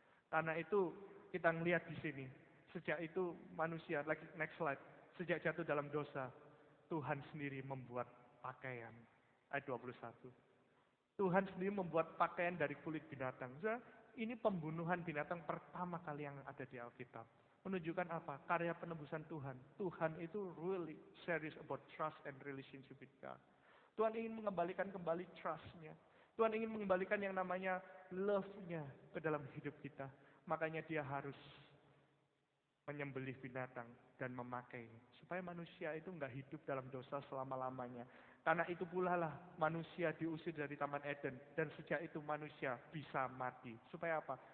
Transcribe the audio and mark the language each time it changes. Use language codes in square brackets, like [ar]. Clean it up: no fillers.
[id] Karena itu kita melihat di sini, sejak itu manusia, [en] next slide, [id] sejak jatuh dalam dosa, Tuhan sendiri membuat pakaian. Ayat 21. Tuhan sendiri membuat pakaian dari kulit binatang. Ini pembunuhan binatang pertama kali yang ada di Alkitab. Menunjukkan apa? Karya penebusan Tuhan. Tuhan itu [en] really serious about trust and relationship with God. [id] Tuhan ingin mengembalikan kembali trust-nya. Tuhan ingin mengembalikan yang namanya love-nya ke dalam hidup kita. Makanya dia harus menyembelih binatang dan memakai. Supaya manusia itu nggak hidup dalam dosa selama-lamanya. Karena itu pula lah manusia diusir dari Taman Eden. Dan sejak itu manusia bisa mati. Supaya apa?